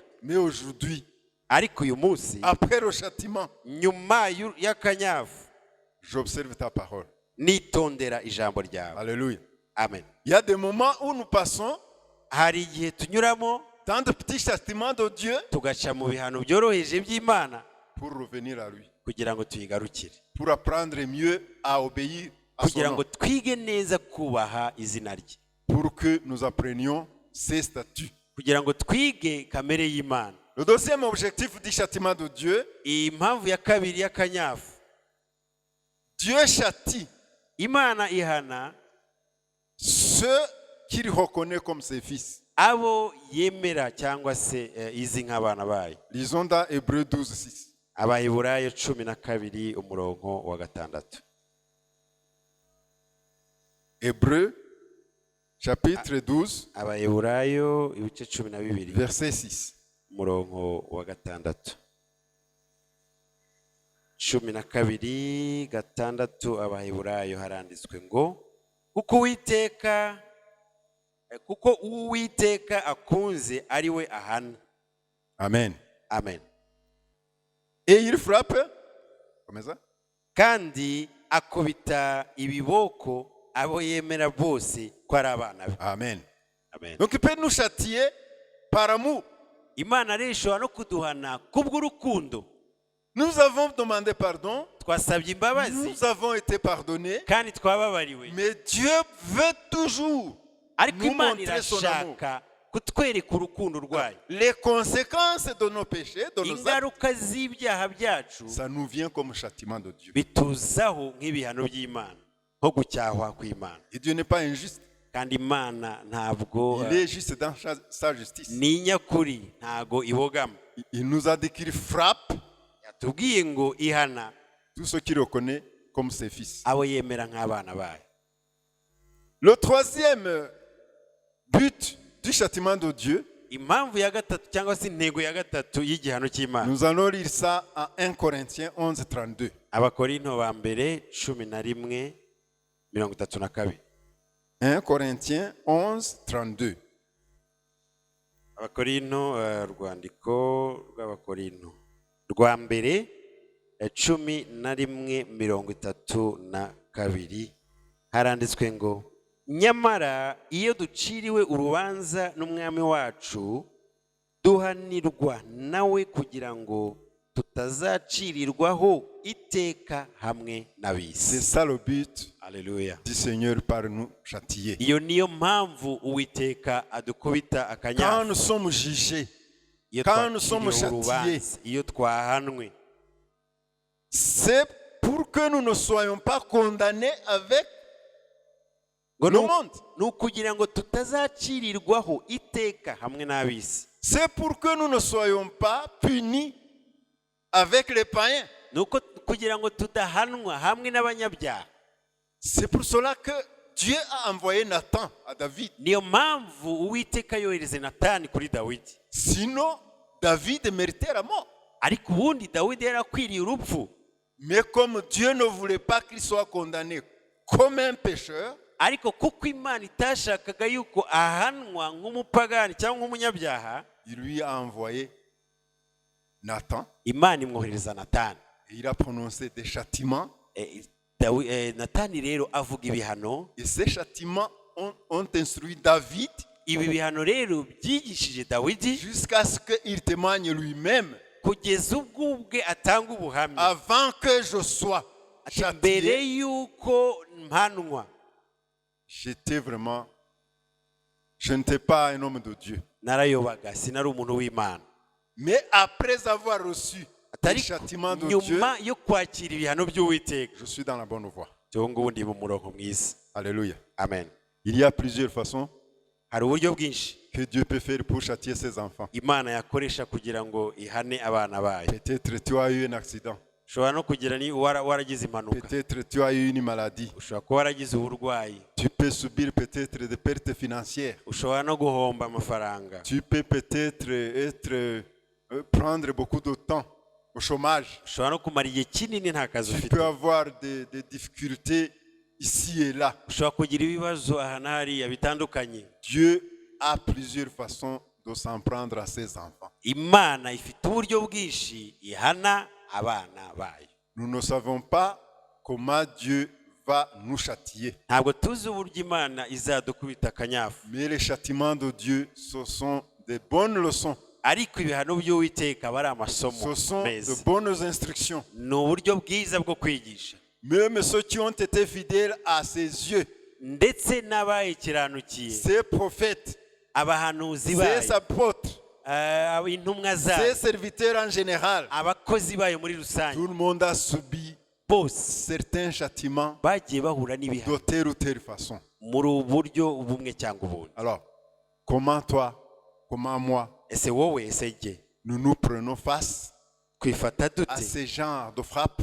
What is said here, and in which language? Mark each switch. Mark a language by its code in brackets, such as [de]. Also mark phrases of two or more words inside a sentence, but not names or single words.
[fr] Mais aujourd'hui, [rw] Ariko uyu munsi, [fr] après le châtiment, [rw] nyuma y'akanyafu, [fr] j'observe ta parole. [rw] nitondera ijambo ryawe. [fr] Alléluia. Amen. Il y a des moments où nous passons [rw] Hari igihe tunyuramo [fr] dans de petits châtiments de Dieu [rw] tugaca mu bihano byoroheje by'Imana [fr] pour revenir à lui, [rw] kugira ngo tuyigarukire, [fr] pour apprendre mieux à obéir à son [rw] kugira ngo [fr] nom, [rw] twige neza kubaha izina rye, [fr] pour que nous apprenions ses statuts. [rw] kugira ngo twige kamere y'Imana. [fr] Le deuxième objectif du châtiment de Dieu, [rw] Iyi mpamvu ya kabiri y'akanyafu, [fr] Dieu châtie [rw] Imana ihana [fr] ceux qu'il reconnaît comme ses fils. [rw] abo yemera cyangwa se izi nk'abana bayo. [fr] Lisons dans Hébreux 12, 6. [rw] Abaheburayo 12 umurongo wa 6. [fr] Hébreux, chapitre 12, [rw] Abaheburayo ibice 12 [fr] verset 6. [rw] umurongo wa 6. 12:6 Abaheburayo haranditswe ngo kuko Uwiteka akunze ari we ahana. Amen. Amen. [fr] Et il frappe, comme ça, [rw] Kandi akubita ibiboko abo yemera bose ko ari abana be. Amen. Amen. [fr] Donc il peut nous châtier par amour. [rw] Imana rero ishobora no kuduhana kubw'urukundo. [fr] Nous avons demandé pardon, [rw] Twasabye imbabazi [fr] nous avons été pardonnés, [rw] kandi twababariwe, [fr] mais Dieu veut toujours [rw] ariko [fr] nous [rw] Imana [fr] montrer son amour. [rw] irashaka kutwereka urukundo rwayo. [fr] Les conséquences de nos péchés, de nos actes, [rw] Ingaruka z'ibyaha byacu [fr] ça nous vient comme châtiment de Dieu. [rw] bituzaho nk'ibihano by'Imana, nko gucyahwa kw'Imana. [fr] Et Dieu n'est pas injuste, [rw] Kandi Imana ntabwo [fr] il est juste dans sa justice. [rw] ni nyakuri, ntago ibogama. [fr] Il nous a dit qu'il frappe [rw] Yatubwiye ngo ihana [fr] tous ceux qui reconnaissent comme ses fils. [rw] abo yemera nk'abana bayo. [fr] Le troisième but du châtiment de Dieu, [rw] Impamvu ya gatatu cyangwa se intego ya gatatu y'igihano cy'Imana, [fr] nous allons lire ça en 1 Corinthiens 11, 32. [rw] Abakorinto ba mbere 11 32. [fr] 1 Corinthiens 11, 32. [rw] Abakorinto, urwandiko rw'abakorinto rwa mbere 11:32 haranditswe ngo nyamara iyo duciriwe urubanza n'umwami wacu duhanirwa nawe kugira ngo tutazacirirwaho iteka hamwe [fr] C'est [rw] n'ab'isi. [fr] ça le but Alléluia. du Seigneur par nous châtier. [rw] Iyo niyo mpamvu Uwiteka adukubita [fr] Quand [rw] akanyafu [fr] nous sommes jugés, [rw] iyo [fr] quand nous sommes [rw] twaciriwe urubanza, iyo twahanwe, [fr] c'est pour que nous ne soyons pas condamnés avec [rw] ngo [fr] le monde. [rw] ni ukugira ngo tutazacirirwaho iteka hamwe n'ab'isi. [fr] C'est pour que nous ne soyons pas punis avec les païens. [rw] Ni uko kugira ngo tudahanwa hamwe n'abanyabyaha. [fr] C'est pour cela que Dieu a envoyé Nathan à David. [rw] Niyo mpamvu Uwiteka yohereze Natani kuri Dawidi. [fr] Sinon, David méritait la mort. [rw] Ariko ubundi Dawidi yari akwiriye urupfu. [fr] Mais comme Dieu ne voulait pas qu'il soit condamné comme un pécheur, [rw] Ariko kuko Imana itashakaga yuko ahanwa nk'umupagani cyangwa nk'umunyabyaha, [fr] il lui a envoyé Nathan [rw] Imana imwohereza Natani. [fr] et il a prononcé des châtiments. [rw] Natani rero avuga ibihano. [fr] Et ces châtiments ont instruit David [rw] Ibi bihano rero byigishije Dawidi [fr] jusqu'à ce qu'il témoigne lui-même. [rw] kugeza ubwo ubwe atanga ubuhamya. [fr] Avant que je sois [rw] Ati mbere [fr] châtié, [rw] yuko mpanwa [fr] j'étais vraiment, je n'étais pas un homme de Dieu. [rw] narayobaga, sinari umuntu w'Imana. [fr] Mais après avoir reçu le [rw] Atari [fr] châtiment de Dieu, [rw] nyuma yo kwakira ibihano by'Uwiteka, [fr] je suis dans la bonne voie. [rw] cyo ngubu ndi mu murongo mwiza. Alléluia. Amen. [fr] Il y a plusieurs façons [rw] Hari uburyo bwinshi [fr] que Dieu peut faire pour châtier ses enfants. [rw] Imana yakoresha kugira ngo ihane abana bayo. [fr] Peut-être tu as eu un accident. [rw] Ushobora no kugira ni waragize impanuka, [fr] Peut-être tu as eu une maladie. [rw] ushobora kuba waragize uburwayi, [fr] Tu peux subir peut-être des pertes financières. [rw] ushobora no guhomba amafaranga, [fr] Tu peux peut-être prendre beaucoup de temps au chômage. [rw] ushobora no kumara igihe kinini nta kazi [fr] Tu [rw] ufite, [fr] peux avoir des difficultés ici et là. [rw] ushobora kugira ibibazo aha na hariya bitandukanye. [fr] Dieu a plusieurs façons de s'en prendre à ses enfants. [rw] Imana ifite uburyo bwinshi ihana abana bayo. [fr] Nous ne savons pas comment Dieu va nous châtier. [rw] Ntabwo tuzi uburyo Imana izadukubita akanyafu, [fr] Mais les châtiments de Dieu, ce sont des bonnes leçons. [rw] ariko ibihano by'Uwiteka aba ari amasomo [fr] Ce sont [rw] meza, [fr] de bonnes instructions. [rw] ni uburyo bwiza bwo kwigisha. [fr] Même ceux qui ont été fidèles à ses yeux, [rw] Ndetse n'abayikiranukiye, [fr] ses prophètes, [rw] abahanuzi [fr] ses [rw] bayo, [fr] apôtres, [rw] intumwa [fr] ses [rw] zayo, [fr] serviteurs en général, [rw] abakozi bayo muri rusange, [fr] tout le monde a subi [rw] bose [fr] certains châtiments [rw] bagiye bahura n'ibihano [fr] de telle ou telle façon. [rw] muri ubu buryo bumwe cyangwa ubundi. [fr] Alors, comment toi, comment moi, [rw] Ese wowe, ese jye, [fr] nous nous prenons face [rw] twifata [fr] à [rw] dute [fr] ce genre de frappe,